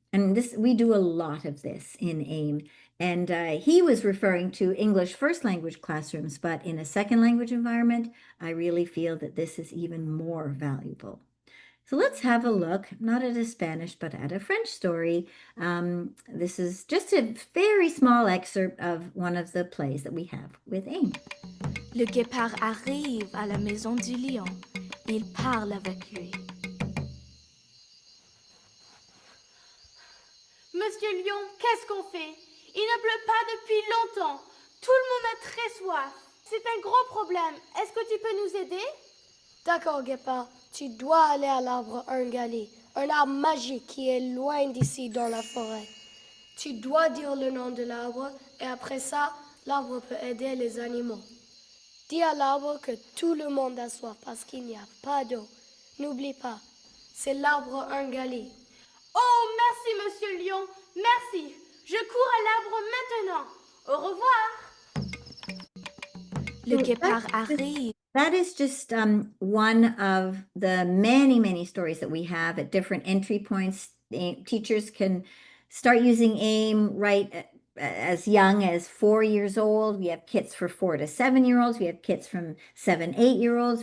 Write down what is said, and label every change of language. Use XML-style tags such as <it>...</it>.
<en>And this, we do a lot of this in AIM. And he was referring to English first language classrooms, but in a second language environment, I really feel that this is even more valuable. So let's have a look, not at a Spanish, but at a French story. This is just a very small excerpt of one of the plays that we have with AIM.</en> <fr>Le guépard arrive à la maison du lion. Il parle avec lui. Monsieur Lion, qu'est-ce qu'on fait? Il ne pleut pas depuis longtemps. Tout le monde a très soif. C'est un gros problème. Est-ce que tu peux nous aider? D'accord, Guépard. Tu dois aller à l'arbre Ungali, un arbre magique qui est loin d'ici dans la forêt. Tu dois dire le nom de l'arbre et après ça, l'arbre peut aider les animaux. Dis à l'arbre que tout le monde a soif parce qu'il n'y a pas d'eau. N'oublie pas, c'est l'arbre Ungali. Oh, merci, Monsieur Lion. Merci. Je cours à l'arbre maintenant. Au revoir. Le guépard arrive.</fr> <en>That is just one of the many, many stories that we have at different entry points. teachers can start using AIM right as young as 4 years old. We have kits for 4 to 7-year-olds. We have kits from 7, 8-year-olds.</en>